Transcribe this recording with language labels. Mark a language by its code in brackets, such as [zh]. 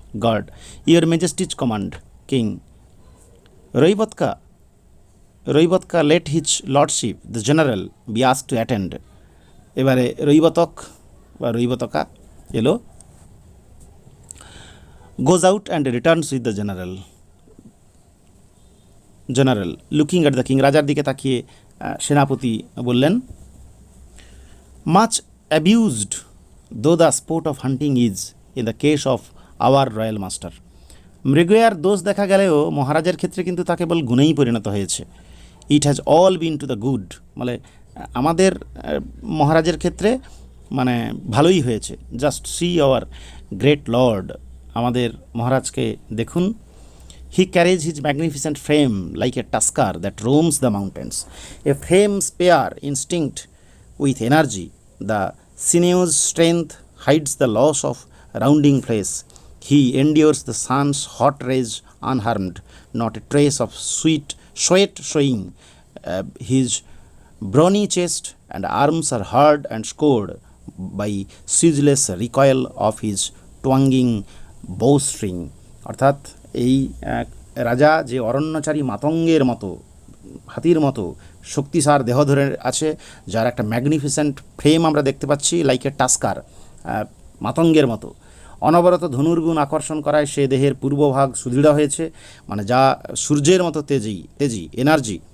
[en] Guard, your majesty's command. King, Raivataka, Raivataka let his lordship the general be asked to attend. [bn] এবারে রৈবতক বা রৈবতকা এলো, [en] goes out and returns with the general. General looking at the king, [bn] রাজার দিকে তাকিয়ে সেনাপতি বললেন, [en] much abused though the sport of hunting is in the case of our royal master. [bn] মৃগয়ার দোষ দেখা গেলেও মহারাজের ক্ষেত্রে কিন্তু তা কেবল গুণেই পরিণত হয়েছে। [en] it has all been to the good, [bn] মানে আমাদের মহারাজের ক্ষেত্রে মানে ভালোই হয়েছে। [en] just see our great lord, [bn] আমাদের মহারাজকে দেখুন। [en] He carries his magnificent frame like a tusker that roams the mountains, a frame spare instinct with energy, the sinews strength hides the loss of rounding flesh. He endures the sun's hot rays unharmed, not a trace of sweat showing. His brawny chest and arms are hard and scored by ceaseless recoil of his twanging bowstring. [bn] অর্থাৎ এই রাজা যে অরণ্যচারী মাতঙ্গের মতো, হাতির মতো শক্তিসার দেহ ধরে আছে, যার একটা [en] magnificent frame [bn] আমরা দেখতে পাচ্ছি, [en] like a tusker, [bn] মাতঙ্গের মতো, অনবরত ধনুর্গুণ আকর্ষণ করায় সে দেহের পূর্বভাগ সুদৃঢ় হয়েছে, মানে যা সূর্যের মতো তেজি এনার্জি।